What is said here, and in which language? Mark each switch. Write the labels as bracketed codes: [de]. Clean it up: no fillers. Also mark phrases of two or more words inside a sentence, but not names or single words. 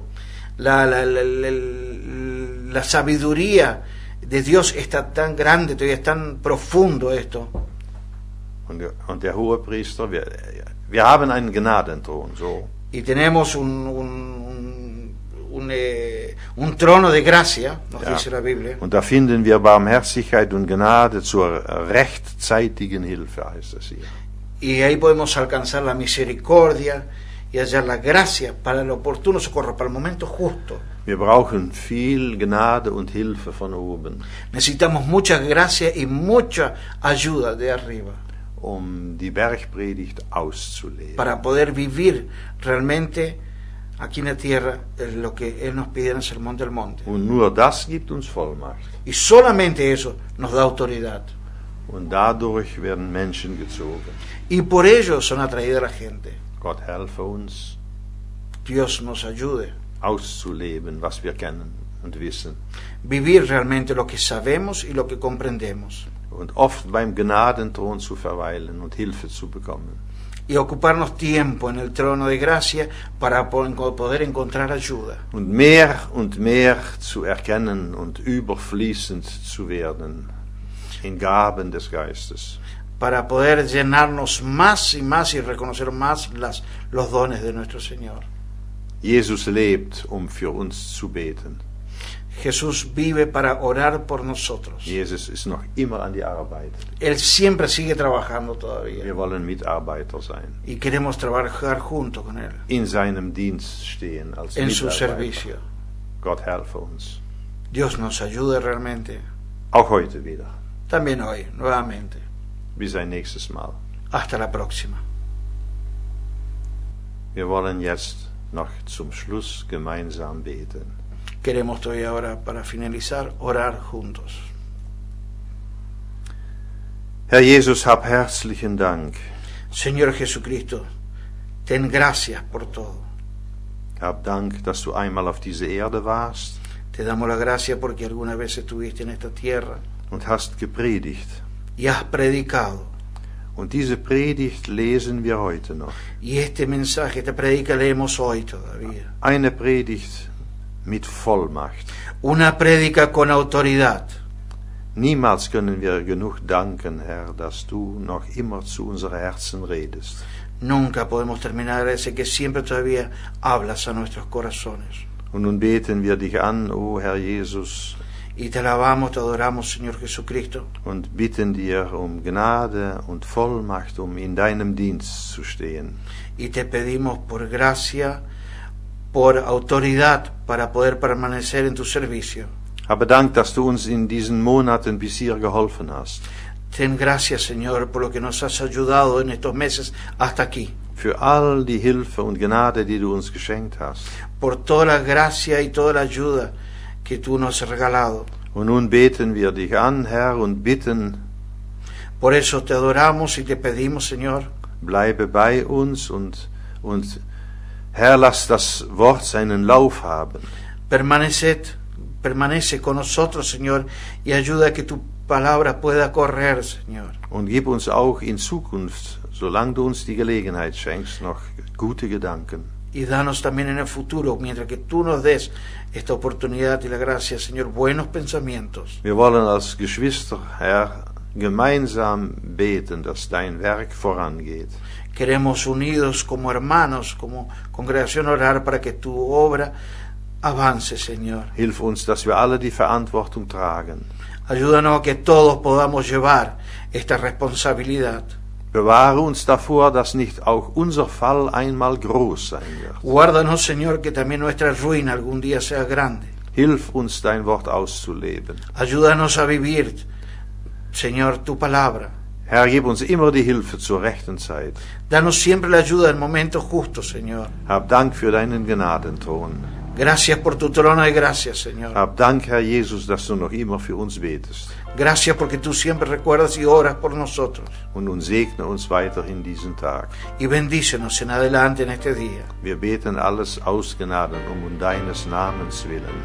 [es] La sabiduría de Dios está tan grande, todavía es tan profundo esto. [de] Und der Hohepriester, wir haben einen Gnadenthron, so. [es] Y tenemos un trono de gracia, nos dice la Biblia. [de] Und da finden wir Barmherzigkeit und Gnade zur rechtzeitigen Hilfe, heißt es hier. [es] Y ahí podemos alcanzar la misericordia y hallar la gracia para el oportuno socorro, para el momento justo. [de] Wir brauchen viel Gnade und Hilfe von oben, [es] Necesitamos mucha gracia y mucha ayuda de arriba [de] die Bergpredigt auszuleben. [es] para poder vivir realmente aquí en la tierra lo que Él nos pide en el Sermón del Monte. [de] Und nur das gibt uns Vollmacht. [es] Y solamente eso nos da autoridad. [de] Und dadurch werden Menschen gezogen. [es] Y por ello son atraída la gente. [de] Gott helfe uns, [es] Dios nos ayude. [de] auszuleben, was wir kennen und wissen. [es] Vivir realmente lo que sabemos y lo que comprendemos. [de] Und oft beim Gnadenthron zu verweilen und Hilfe zu bekommen. [es] Y ocuparnos tiempo en el trono de gracia para poder encontrar ayuda. [de] Und mehr zu erkennen und überfließend zu werden in Gaben des Geistes. [es] Para poder llenarnos más y más y reconocer más los dones de nuestro Señor. [de] Jesus lebt, für uns zu beten. [es] Jesús vive para orar por nosotros. [de] Jesus ist noch immer an die Arbeit. [es] Él siempre sigue trabajando todavía. [de] Wir wollen Mitarbeiter sein. [es] Y queremos trabajar junto con Él. [de] In seinem Dienst stehen als [es] En su [de] Mitarbeiter. [es] servicio. [de] Gott helfe uns. [es] Dios nos ayude realmente. [de] Auch heute wieder. [es] También hoy, nuevamente. [de] Bis ein nächstes Mal. [es] Hasta la próxima. [de] Wir wollen jetzt noch zum Schluss gemeinsam beten. [es] Queremos todavía ahora, para finalizar, orar juntos. [de] Herr Jesus, hab herzlichen Dank. [es] Señor Jesucristo, ten gracias por todo. [de] Hab Dank, dass du einmal auf diese Erde warst [es] Te damos la gracia porque alguna vez estuviste en esta tierra [de] und hast gepredigt. [es] y has predicado. [de] Und diese Predigt lesen wir heute noch. [es] Y este mensaje, esta predica leemos hoy todavía. [de] Eine Predigt mit Vollmacht. [es] Una prédica con autoridad. [de] Niemals können wir genug danken, Herr, dass du noch immer zu unseren Herzen redest. [es] Nunca podemos terminar de agradecer que siempre todavía hablas a nuestros corazones. [de] Und nun beten wir dich an, o Herr Jesus, [es] Y te alabamos, te adoramos, Señor Jesucristo. [de] und bitten dir Gnade und Vollmacht, in deinem Dienst zu stehen. [es] Y te pedimos por gracia, por autoridad para poder permanecer en tu servicio. [de] Aber Dank, dass du uns in diesen Monaten bis hier geholfen hast. [es] Ten gracias, Señor, por lo que nos has ayudado en estos meses hasta aquí. [de] Für all die Hilfe und Gnade, die du uns geschenkt hast. [es] Por toda la gracia y toda la ayuda que tú nos has regalado. [de] Und nun beten wir dich an, Herr, und bitten, [es] Por eso te adoramos y te pedimos, Señor, [de] bleibe bei uns und Herr, lass das Wort seinen Lauf haben. [es] permanece con nosotros, Señor, y ayuda a que tu palabra pueda correr, Señor. [de] Und gib uns auch in Zukunft, solange du uns die Gelegenheit schenkst, noch gute Gedanken. [es] Y danos también en el futuro, mientras que tú nos des esta oportunidad y la gracia, Señor, buenos pensamientos. [de] Wir wollen als Geschwister, Herr, gemeinsam beten, dass dein Werk vorangeht. [es] Queremos unidos como hermanos, como congregación orar para que tu obra avance, Señor. [de] Hilf uns, dass wir alle die Verantwortung tragen. [es] Ayúdanos a que todos podamos llevar esta responsabilidad. [de] Bewahre uns davor, dass nicht auch unser Fall einmal groß sein wird. [es] Guárdanos, Señor, que también nuestra ruina algún día sea grande. [de] Hilf uns, dein Wort auszuleben. [es] Ayúdanos a vivir, Señor, tu palabra. [de] Herr, gib uns immer die Hilfe zur rechten Zeit. [es] Danos siempre la ayuda en momentos justos, Señor. [de] Hab Dank für deinen Gnadenthron. [es] Gracias por tu trono de gracia, Señor. [de] Hab Dank, Herr Jesus, dass du noch immer für uns betest. [es] Gracias porque tú siempre recuerdas y oras por nosotros. [de] Und nun segne uns weiterhin diesen Tag. [es] Y bendícenos en adelante en este día. [de] Wir beten alles aus Gnaden um deines Namens willen.